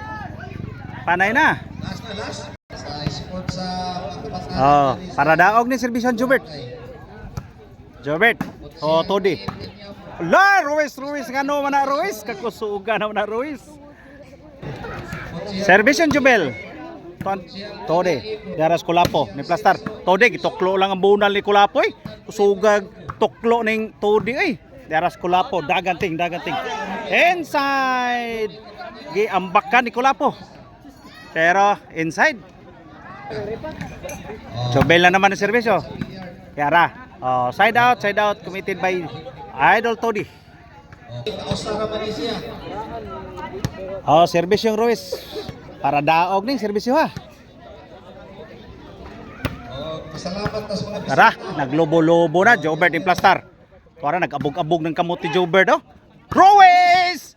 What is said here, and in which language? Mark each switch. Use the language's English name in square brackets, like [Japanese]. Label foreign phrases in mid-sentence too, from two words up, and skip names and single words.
[Cebuano] Para daog ni serbisyo ng Jubert. Todi. La, Ruiz ngano man na Ruiz, kakusuga na Ruiz. [Filipino] Service yung Jubel. [Cebuano] Todi, daras Kulapo ni Plastar. Todi gituklo lang ang bunal ni Kulapo eh. Kusugag tuklo ning Todi eh. Daras Kulapo, daganting. Inside. Giambakan ni Kulapo. Pero inside. Jubel na naman ang serbisyo. Yara. [English] Side out committed by Idol Todi. [Filipino] Service yung Ruiz. [Cebuano] Para daog ning serbisyo ha. Tara, naglobo-lobo na Jobert ni Plastar. Tuara nag-abog-abog ng kamot ni Jobert Ruiz!